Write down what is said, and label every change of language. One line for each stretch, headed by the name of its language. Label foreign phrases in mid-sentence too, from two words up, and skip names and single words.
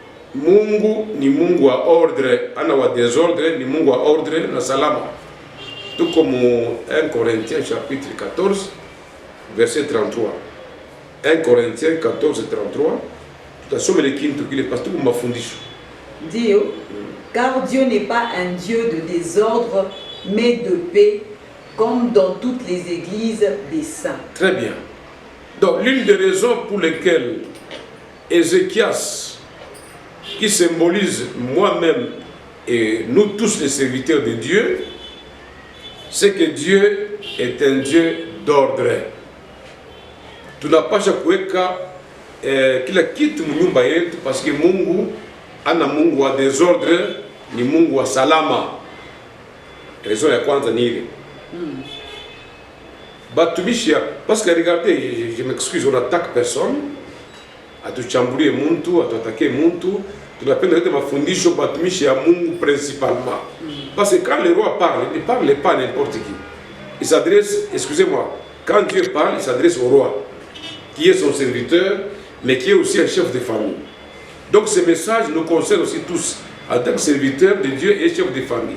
Swahili: Mungu ni Mungu wa ordre, ana wa désordre, ni Mungu wa ordre na salama.
French: Tout comme 1 Corinthiens chapitre 14, verset 33. 1 Corinthiens 14, 33.
Swahili: Tutasoma le kintu kile
French: parce que
Swahili: mafundisho.
French: Dio, car Dieu n'est pas un Dieu de désordre, mais de paix, comme dans toutes les églises des saints. Très bien. Donc, l'une des raisons pour lesquelles Ézéchias, qui symbolise moi-même et nous tous les serviteurs de Dieu, c'est que Dieu est un Dieu d'ordre.
Swahili: Tunapasha kuweka kila kitu mnyumba yetu
French: parce que
Swahili: Mungu ana Mungu wa désordre, ni Mungu wa salama. Raison ya kwanza ni ile.
French: Batumishi parce que regardez, je m'excuse, on attaque personne.
Swahili: Atuchambulie muntu, atuatake muntu. Tunapenda yote mafundisho batumishi ya Mungu principalement.
French: Parce que quand le roi parle, il ne parle pas à n'importe qui. Il s'adresse, excusez-moi, quand Dieu parle, il s'adresse au roi, qui est son serviteur, mais qui est aussi un chef de famille. Donc ce message nous concerne aussi tous, en tant que serviteur de Dieu et chef de famille.